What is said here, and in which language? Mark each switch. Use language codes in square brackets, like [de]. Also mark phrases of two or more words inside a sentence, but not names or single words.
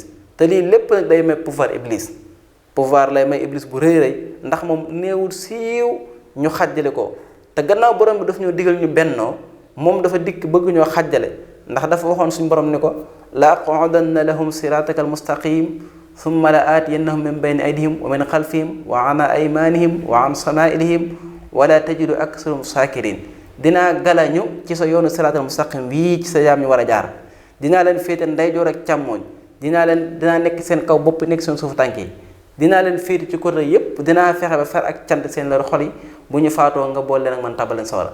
[wo] te lii lépp nag day may pouvoir iblis, pouvoir lay may iblis bu rëy rëy, ndax moom néewul siiw ñu xàjjale ko. te gannaaw borom bi daf ñoo digal ñu bennoo, moom dafa dikk bëgg ñoo xàjjale, ndax dafa waxoon suñu borom ni ko [ar] لأقعدن لهم صراطك المستقيم ثم لآتينهم من بين أيديهم ومن خلفهم وعن أيمانهم وعن شمائلهم ولا تجد أكثرهم شاكرين. [wo] dinaa galañu ci sa yoonu [ar] الصراط المستقيم [wo] wii ci sa jaam ñu war a jaar, dinaa leen féete ndeyjoor ak càmmooñ, dinaa nekk seen kaw bopp, nekk seen suufu tànk yi, dinaa leen féete ci côté yépp, dinaa fexe ba fer ak cant seen leer xol yi, bu ñu faatoo nga boole leen ak man tàbbal leen sawara.